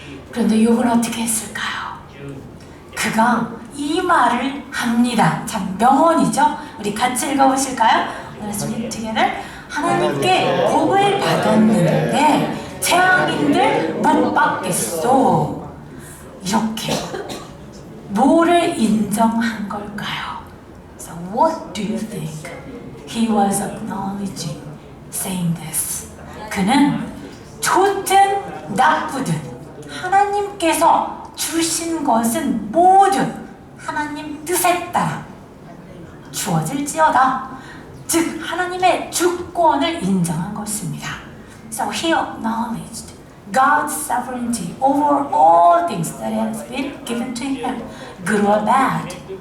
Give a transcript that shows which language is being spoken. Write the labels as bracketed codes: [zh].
[ko] 그런데 욥은 어떻게 했을까요? 그가 이 말을 합니다. 참 명언이죠. 우리 같이 읽어보실까요? [en] Let's read together. [ko] 하나님께 복을 받았는데 재앙인들 못 받겠소. 이렇게 뭐를 인정한 걸까요? [en] So what do you think he was acknowledging, saying this? [ko] 그는 좋든 나쁘든 하나님께서 주신 것은 모두 하나님 뜻에 따라 주어질지어다. 즉 하나님의 주권을 인정한 것입니다. [en] So he acknowledged God's sovereignty over all things that has been given to him, good or bad.